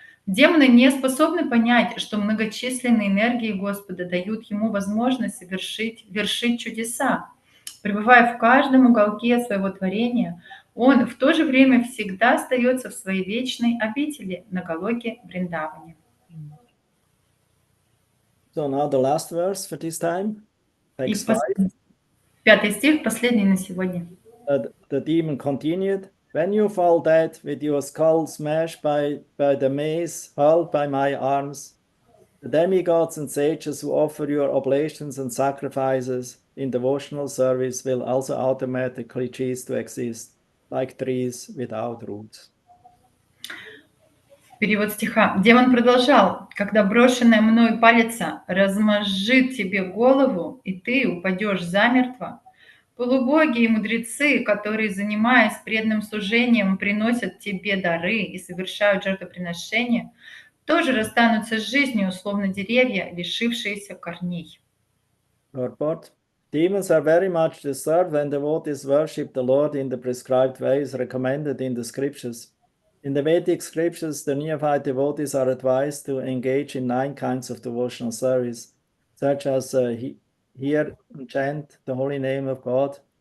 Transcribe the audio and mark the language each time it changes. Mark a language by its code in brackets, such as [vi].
[ru] Демоны не способны понять, что многочисленные энергии Господа дают ему возможность вершить чудеса. Пребывая в каждом уголке своего творения, он в то же время всегда остается в своей вечной обители на Галоке Вриндаване. [en] So now the last verse for this time. [ru] И [en] Text 5. [ru] 5 стих, последний на сегодня. [en] The demon continued, when you fall dead with your skull smashed by the mace hurled by my arms, the demigods and sages who offer your oblations and sacrifices in devotional service will also automatically cease to exist, like trees without roots. [ru] Перевод стиха. Демон продолжал: «Когда брошенная мною палица размозжит тебе голову, и ты упадешь замертво, полубоги и мудрецы, которые, занимаясь преданным служением, приносят тебе дары и совершают жертвоприношения, тоже расстанутся с жизнью, словно деревья, лишившиеся корней». [en] Purport. Demons are very much disturbed when devotees worship the Lord in the prescribed ways recommended in the scriptures. In the Vedic scriptures, the neophyte devotees are advised to engage in 9 kinds of devotional service, such as hear and chant the holy name of God,